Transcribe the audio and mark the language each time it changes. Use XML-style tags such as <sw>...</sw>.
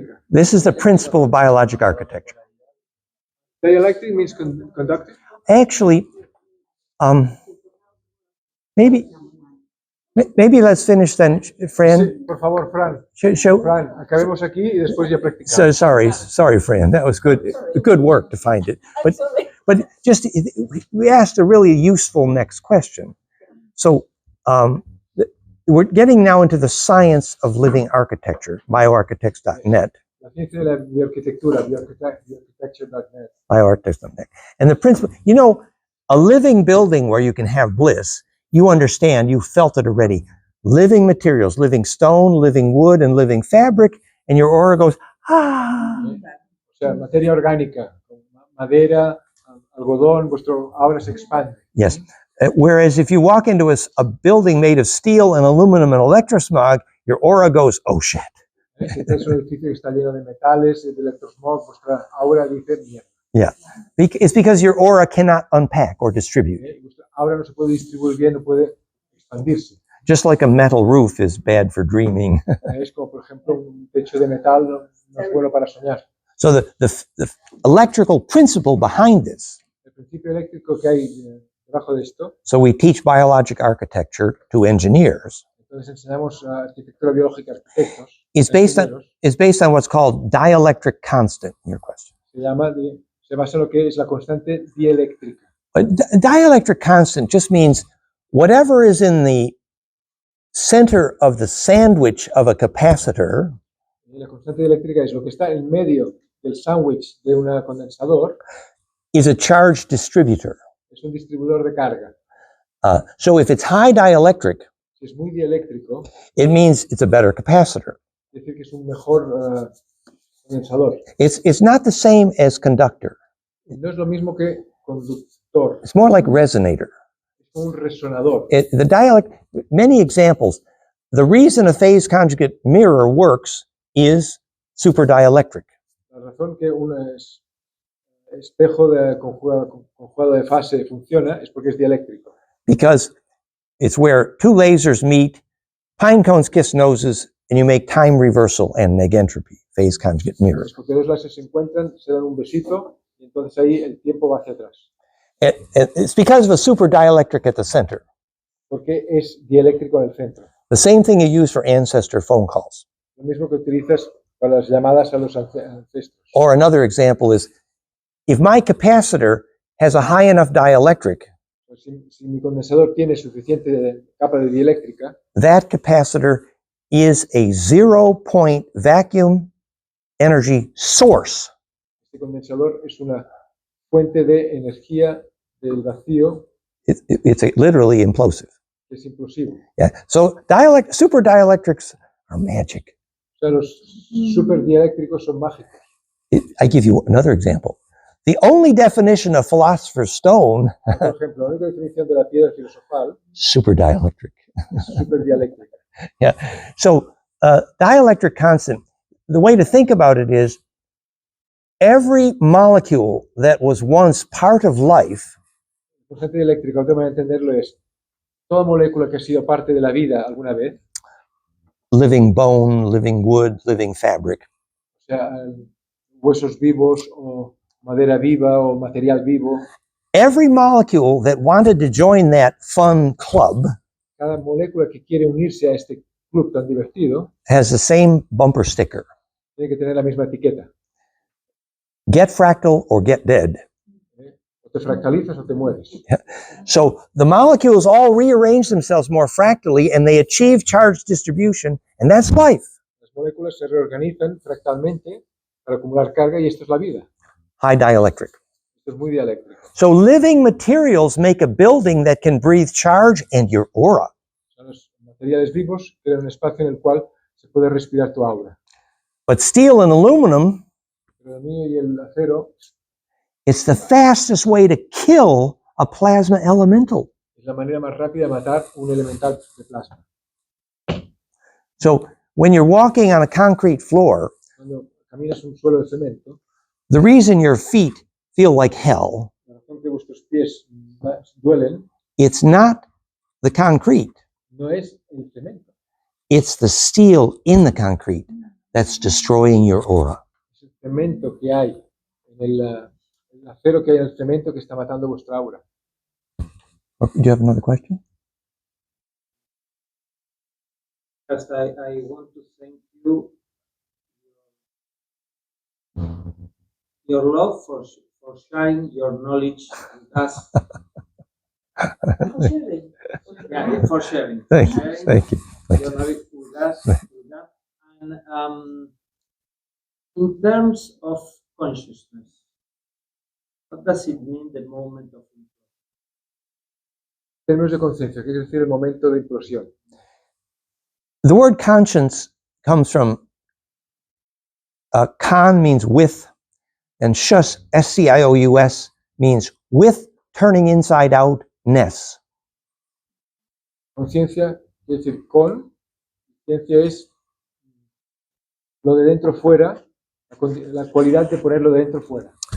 <en>This is the principle of biologic architecture. Dielectric means conductive? Actually, maybe let's finish then, Fran.</en> <es>Sí, por favor, Fran. Fran, acabemos aquí y después ya practicamos.</es> <en>Sorry, Fran. That was good work to find it. But just we asked a really useful next question. So we're getting now into the science of living architecture, bioarchitects.net.</en> <es>La ciencia de la bioarquitectura, bioarchitecture.net.</es> <en>Bioarchitects.net. And the principle, a living building where you can have bliss, you understand, you felt it already. Living materials, living stone, living wood, and living fabric, and your aura goes, ah.</en> <es>O sea, materia orgánica, madera, algodón, vuestro aura se expande.</es> <en>Yes. Whereas if you walk into a building made of steel and aluminum and electrosmog, your aura goes, oh shit.</en> <es>Si es un edificio que está lleno de metales, de electrosmog, vuestra aura dice mierda.</es> <en>Yeah. It's because your aura cannot unpack or distribute.</en> <es>Vuestra aura no se puede distribuir bien, no puede expandirse.</es> <en>Just like a metal roof is bad for dreaming.</en> <es>Es como, por ejemplo, un techo de metal no es bueno para soñar.</es> <en>So the electrical principle behind this.</en> <es>El principio eléctrico que hay debajo de esto.</es> <en>So we teach biologic architecture to engineers.</en> <es>Entonces enseñamos arquitectura biológica a arquitectos.</es> <en>Is based on what's called dielectric constant. Your question.</en> <es>Se basa en lo que es la constante dieléctrica.</es> <en>Dielectric constant just means whatever is in the center of the sandwich of a capacitor.</en> <es>La constante dieléctrica es lo que está en medio del sándwich de un condensador.</es> <en>Is a charge distributor.</en> <es>Es un distribuidor de carga.</es> <en>So if it's high dielectric.</en> <es>Si es muy dieléctrico,</es> <en>it means it's a better capacitor.</en> <es>quiere decir que es un mejor condensador.</es> <en>It's not the same as conductor.</en> <es>No es lo mismo que conductor,</es> <en>It's more like resonator.</en> <es>es un resonador.</es> <en>The dialect, many examples. The reason a phase conjugate mirror works is superdielectric.</en> <es>La razón que un espejo conjugado de fase funciona es porque es dieléctrico.</es> <en>Because it's where two lasers meet, pine cones kiss noses, and you make time reversal and negentropy, phase conjugate mirror.</en> <es>Es porque dos láseres se encuentran, se dan un besito y entonces ahí el tiempo va hacia atrás.</es> <en>It's because of a superdielectric at the center.</en> <es>Porque es dieléctrico en el centro.</es> <en>The same thing you use for ancestor phone calls.</en> <es>Lo mismo que utilizas para las llamadas a los ancestros.</es> <en>Or another example is, if my capacitor has a high enough dielectric,</en> <es>Pues si mi condensador tiene suficiente capa de dieléctrica,</es> <en>that capacitor is a 0-point vacuum energy source.</en> <es>este condensador es una fuente de energía del vacío</es> <en>It's literally implosive.</en> <es>que es implosivo.</es> <en>Yeah. So super dielectrics are magic.</en> <es>O sea, los superdieléctricos son mágicos.</es> <en>I give you another example. The only definition of philosopher's stone,</en> <es>Por ejemplo, la única definición de la piedra filosofal</es> <en>super dielectric.</en> <es>es superdieléctrica.</es> <en>Yeah. So dielectric constant, the way to think about it is every molecule that was once part of life</en> <es>El constante dieléctrico, otra manera de entenderlo es toda molécula que ha sido parte de la vida alguna vez,</es> <en>living bone, living wood, living fabric,</en> <es>o sea, huesos vivos o madera viva o material vivo,</es> <en>every molecule that wanted to join that fun club</en> <es>cada molécula que quiere unirse a este club tan divertido</es> <en>has the same bumper sticker.</en> <es>tiene que tener la misma etiqueta.</es> <en>Get fractal or get dead.</en> <es>O te fractalizas o te mueres.</es> <en>So the molecules all rearrange themselves more fractally and they achieve charge distribution, and that's life.</en> <es>Las moléculas se reorganizan fractalmente para acumular carga y esto es la vida.</es> <en>High dielectric.</en> <es>Esto es muy dieléctrico.</es> <en>So living materials make a building that can breathe charge and your aura.</en> <es>O sea, los materiales vivos crean un espacio en el cual se puede respirar tu aura.</es> <en>But steel and aluminum,</en> <es>Pero el aluminio y el acero</es> <en>it's the fastest way to kill a plasma elemental.</en> <es>es la manera más rápida de matar un elemental de plasma.</es> <en>So when you're walking on a concrete floor,</en> <es>Cuando caminas un suelo de cemento,</es> <en>the reason your feet feel like hell,</en> <es>la razón que vuestros pies duelen</es> <en>it's not the concrete.</en> <es>no es el cemento,</es> <en>It's the steel in the concrete that's destroying your aura.</en> <es>es el cemento que hay en el acero que hay en el cemento que está matando vuestra aura.</es> <en>Do you have another question? First, I want to thank you your love for sharing your knowledge with us. Yeah, for sharing. Thank you. Sharing Thank you. your knowledge with us. And in terms of consciousness, what does it mean, the moment of implosion?</en> <es>En términos de conciencia, ¿qué quiere decir el momento de implosión?</es> <en>The word conscience comes from con means with, and shus, S-C-I-O-U-S, means with turning inside out ness.</en> <es>Conciencia quiere decir con, conciencia es lo de dentro fuera, la cualidad de ponerlo de dentro fuera.</es>